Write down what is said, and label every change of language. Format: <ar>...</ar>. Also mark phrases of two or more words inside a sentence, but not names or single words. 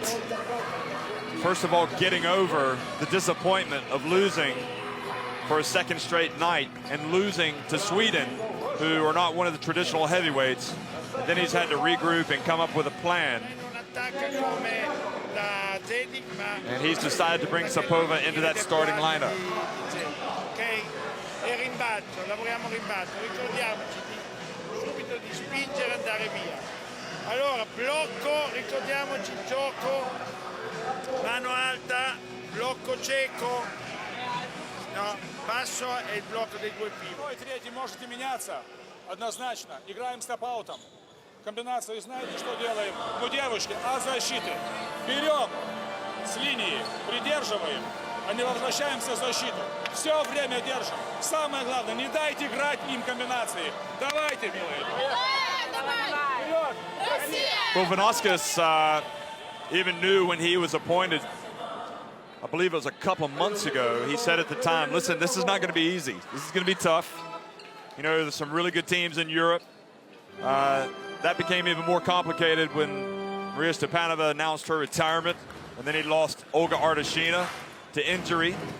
<en>First of all, getting over the disappointment of losing for a second straight night and losing to Sweden, who are not one of the traditional heavyweights. Then he's had to regroup and come up with a plan. And he's decided to bring Sapova into that starting lineup.</en> <it>Ok, e rimbalzo, lavoriamo rimbalzo, ricordiamoci subito di spingere e andare via. Allora, blocco, ricordiamoci il gioco, mano alta, blocco cieco, no, passo e il blocco dei due pivot.</it> <ru>Третий можете меняться, однозначно. Играем стоп-аутом. Комбинации, знаете, что делаем? Ну, девушки, а защиты? Берем с линии, придерживаем, а не возвращаемся в защиту. Все время держим. Самое главное, не дайте играть им комбинации. Давайте, милые.</ru> <en>Well, Vainauskas even knew when he was appointed, I believe it was a couple months ago, he said at the time, listen, this is not going to be easy. This is going to be tough. You know, there's some really good teams in Europe. That became even more complicated when Maria Stepanova announced her retirement, and then he lost Olga Ardashina to injury.</en>